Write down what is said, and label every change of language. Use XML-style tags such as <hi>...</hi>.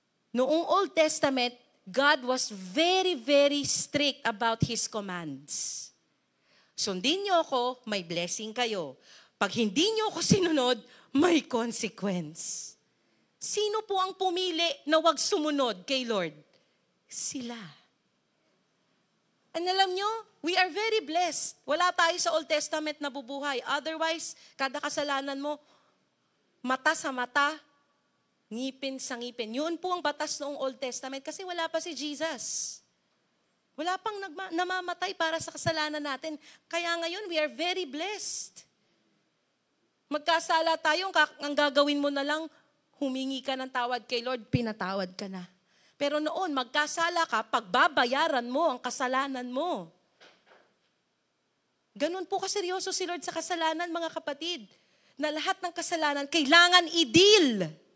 <en>Noong Old Testament, God was very, very strict about His commands.</en> <tl>Sundin niyo ako, may blessing kayo. Pag hindi niyo ako sinunod, may consequence. Sino po ang pumili na wag sumunod kay Lord? Sila.</tl> <en>And</en> <tl>alam nyo,</tl> <en>we are very blessed.</en> <tl>Wala tayo sa Old Testament na bubuhay. Otherwise, kada kasalanan mo, mata sa mata, ngipin sa ngipin. Yun po ang batas noong Old Testament kasi wala pa si Jesus. Wala pang namamatay para sa kasalanan natin. Kaya ngayon,</tl> <en>we are very blessed.</en> <tl>Magkasala tayo, ang gagawin mo na lang, humingi ka ng tawad kay Lord, pinatawad ka na. Pero noon, magkasala ka, pagbabayaran mo ang kasalanan mo. Ganun po kaseryoso si Lord sa kasalanan, mga kapatid. Na lahat ng kasalanan, kailangan i-deal.</tl>